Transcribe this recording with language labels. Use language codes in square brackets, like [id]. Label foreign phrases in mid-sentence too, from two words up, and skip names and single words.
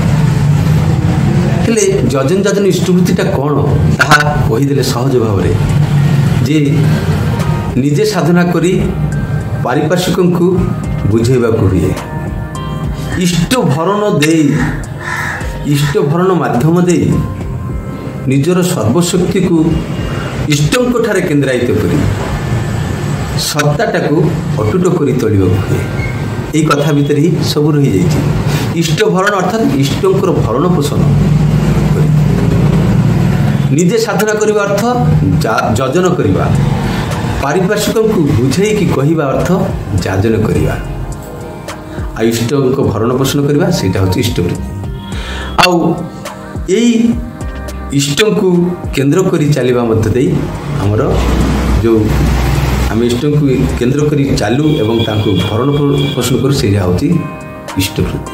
[or] ହେଲେ ଯଜନ ଯାଜନ ଇଷ୍ଟବୃତ୍ତିଟା କ'ଣ, ତାହା କହିଦେଲେ ସହଜ ଭାବରେ, ଯେ ନିଜେ ସାଧନା କରି ପାରିପାର୍ଶ୍ୱିକଙ୍କୁ ବୁଝାଇବାକୁ ହୁଏ। ଇଷ୍ଟ ଭରଣ ଦେଇ, ଇଷ୍ଟ ଭରଣ ମାଧ୍ୟମ ଦେଇ ନିଜର ସର୍ବଶକ୍ତିକୁ ଇଷ୍ଟଙ୍କଠାରେ କେନ୍ଦ୍ରାୟିତ କରି ସତ୍ତାଟାକୁ ଅଟୁଟ କରି ତୋଳିବାକୁ ହୁଏ। ଏଇ କଥା ଭିତରେ ହି ସବୁ ରହିଯାଇଛି। ଇଷ୍ଟ ଭରଣ ଅର୍ଥାତ୍ ଇଷ୍ଟଙ୍କର ଭରଣ ପୋଷଣ। ନିଜେ ସାଧନା କରିବା ଅର୍ଥ ଯଜନ କରିବା, ପାରିପାର୍ଶ୍ୱିକଙ୍କୁ ବୁଝେଇକି କହିବା ଅର୍ଥ ଯାଜନ କରିବା, ଆଉ ଇଷ୍ଟଙ୍କ ଭରଣ ପୋଷଣ କରିବା ସେଇଟା ହେଉଛି ଇଷ୍ଟବୃତ୍ତି। ଆଉ ଏଇ ଇଷ୍ଟଙ୍କୁ କେନ୍ଦ୍ର କରି ଚାଲିବା ମଧ୍ୟ ଦେଇ ଆମର ଯେଉଁ ଆମେ ଇଷ୍ଟଙ୍କୁ କେନ୍ଦ୍ର କରି ଚାଲୁ ଏବଂ ତାଙ୍କୁ ଭରଣ ପୋଷଣ କରୁ ସେଇଟା ହେଉଛି ଇଷ୍ଟବୃତ୍ତି।